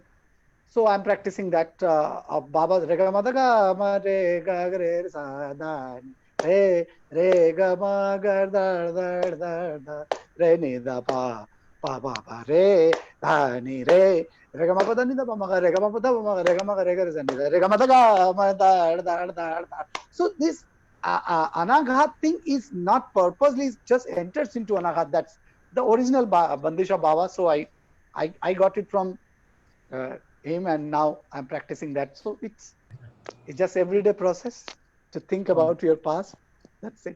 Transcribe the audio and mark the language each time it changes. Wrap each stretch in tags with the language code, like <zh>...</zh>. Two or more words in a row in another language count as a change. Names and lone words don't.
<en>So I'm practicing that of Baba's Rega Madaga Mare Gagre Sadan Re Rega Magar Dar Dar Dar Dar Re Ni Da Pa Pa Pa Pa Re Da Ni Re Rega Mapada Ni Da Pa Maga Rega Mapada Maga Rega Maga Rega Zani Rega Madaga Ma Dar Dar Dar Dar. So this Anaghat thing is not purposely, it just enters into Anaghat. That's the original Bandish of Baba. So I got it from him, and now I'm practicing that. So it's just everyday process to think about your past That's it.</en>